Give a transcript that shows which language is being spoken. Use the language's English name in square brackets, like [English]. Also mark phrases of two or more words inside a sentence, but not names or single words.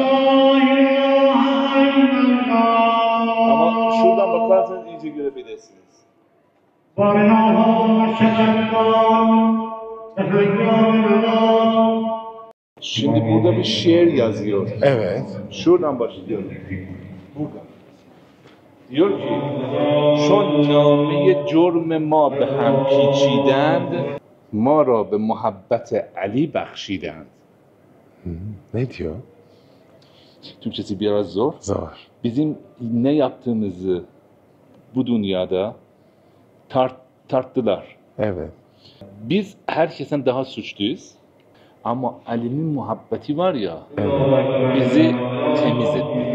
[Turkish] Ama şuradan bakarsanız iyice görebilirsiniz. Şimdi burada bir şiir yazıyor. Evet. Şuradan başlıyor. Burada. Diyor ki, [Persian] چون نامه جرم ما به هم پیچیدند ما را به محبت علی بخشیدند. [Turkish] Ne diyor? Türkçesi biraz zor. Zor. Bizim ne yaptığımızı bu dünyada tarttılar. Evet. Biz herkesten daha suçluyuz. Ama Ali'nin muhabbeti var ya, bizi temiz etti.